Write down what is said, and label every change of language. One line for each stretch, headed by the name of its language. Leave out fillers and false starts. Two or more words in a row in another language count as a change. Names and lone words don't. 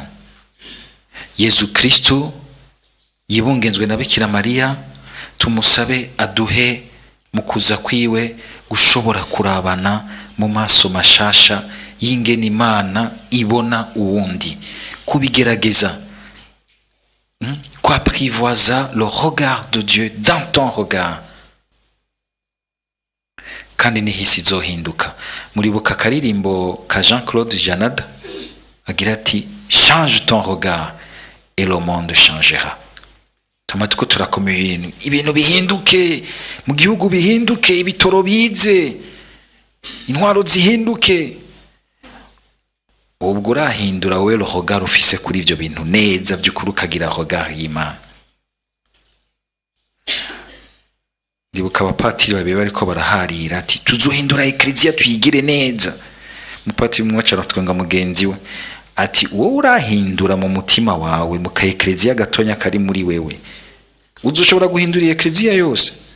Rundi: Yezu Kristo yibungenzwe na Bikira Mariya, tumusabe aduhe mu kuza kwiwe gushobora kurabana mu maso mashasha y'ingene Imana ibona uwundi, kubigerageza kw'
French: apprivoiser le regard de Dieu dans ton regard.
Rundi: Kandi n'ihisi izohinduka. Muribuka akaririmbo ka Jean-Claude Janada agira ati
French: change ton regard et le monde changera.
Rundi: Tamatiko turakomeye ibintu bihinduke, mu gihugu bihinduke, ibitoro bize, intwaro zihinduke. Ubwo urahindura we
French: le regard
Rundi: ufise kuri ibyo bintu neza by'ukuri, ukagira regard y'Imana. Ndibuka abapatiri babiri bariko baraharira ati tuzohindura ekleziya tuyigire neza. Umupatiri umwe acaratwenga mugenzi we ati wowe urahindura mu mutima wawe mu ekleziya gatonya kari muri wewe, uzoshobora guhindura ekleziya yose?